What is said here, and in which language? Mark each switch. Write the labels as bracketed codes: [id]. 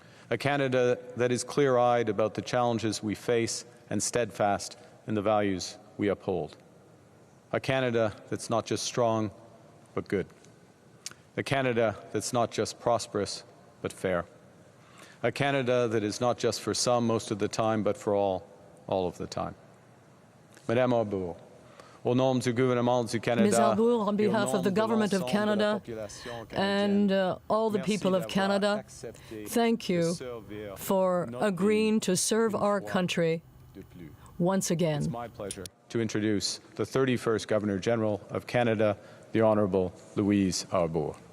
[en] A Canada that is clear-eyed about the challenges we face and steadfast in the values we uphold. A Canada that's not just strong, but good. A Canada that's not just prosperous, but fair. A Canada that is not just for some most of the time, but for all of the time. [fr] Madame Arbour, au nom du gouvernement du Canada, [en] Ms. Arbour, on behalf of the Government of Canada and all the people of Canada, thank you for agreeing to serve our country once again. It's my pleasure to introduce the 31st Governor General of Canada, the Honourable Louise Arbour.